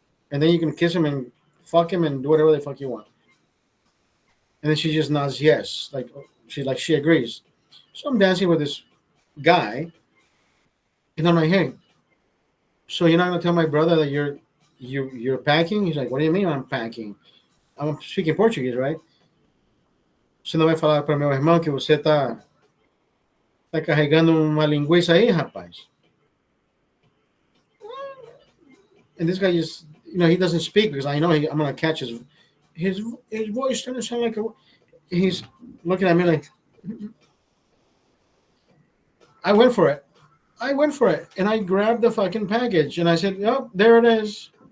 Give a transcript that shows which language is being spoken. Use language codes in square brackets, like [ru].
[en] And then you can kiss him and fuck him and do whatever the fuck you want. And then she just nods yes. Like she agrees. So I'm dancing with this guy. And I'm like, hey, so you're not gonna tell my brother that you're packing? He's like, what do you mean I'm packing? I'm speaking Portuguese, right? [pt] Você não vai falar para meu irmão que você tá carregando uma linguiça aí, rapaz? [en] And this guy just, he doesn't speak because I know I'm gonna catch his voice trying to sound like he's looking at me like, I went for it. I went for it, and I grabbed the fucking package, and I said, "Yep, there it is.